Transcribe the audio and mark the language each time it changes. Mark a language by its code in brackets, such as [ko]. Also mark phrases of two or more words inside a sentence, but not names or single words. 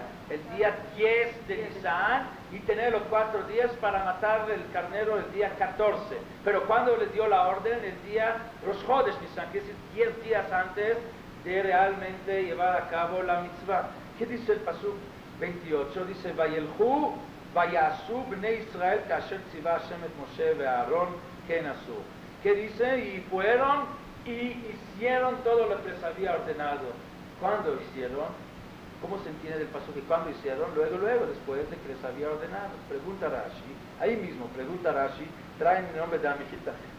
[es] El día 10 de Nisan, y tener los 4 días para matar el carnero el día 14. Pero cuando les dio la orden, el día Rosh Chodesh Nisan, que es 10 días antes de realmente llevar a cabo la mitzvah. ¿Qué dice el pasuk 28? Dice, [he] וילכו, ויעשו, בני ישראל, כאשר צוה השם את משה ואהרן, כן עשו. [es] ¿Qué dice? Y fueron y hicieron todo lo que les había ordenado. ¿Cuándo hicieron? ¿Cómo se entiende del paso que cuando hicieron? Luego, después de que les había ordenado. Pregunta Rashi, ahí mismo, pregunta Rashi, traen el nombre de la Mejita.